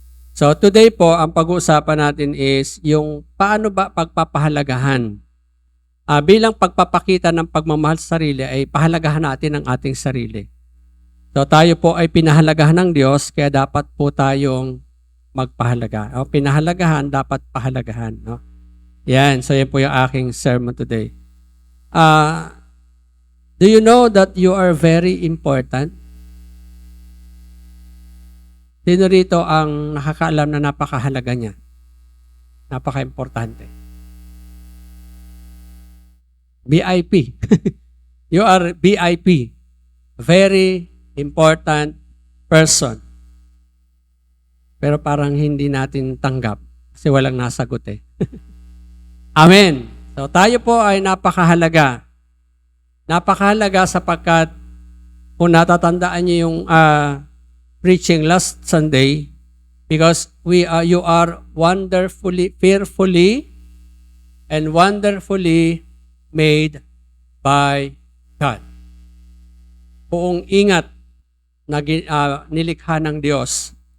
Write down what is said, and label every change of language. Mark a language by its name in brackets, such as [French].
[Filipino] So today po, ang pag-uusapan natin is yung paano ba pagpapahalagahan. Bilang pagpapakita ng pagmamahal sa sarili ay pahalagahan natin ang ating sarili. So tayo po ay pinahalagahan ng Diyos kaya dapat po tayong magpahalaga. O, pinahalagahan, dapat pahalagahan. No? Yan, so yan po yung aking sermon today. [English] Do you know that you are very important? [Filipino] Sino rito ang nakakaalam na napakahalaga niya? Napaka-importante. [English] VIP. You are VIP. Very important person. [Filipino] Pero parang hindi natin tanggap kasi walang nasagot eh. Amen. So tayo po ay napakahalaga. [English] Napakahalaga sapagkat kung natatandaan niyo yung preaching last Sunday, because you are wonderfully, fearfully, and wonderfully made by God. [Filipino] Buong ingat na nilikha ng Diyos.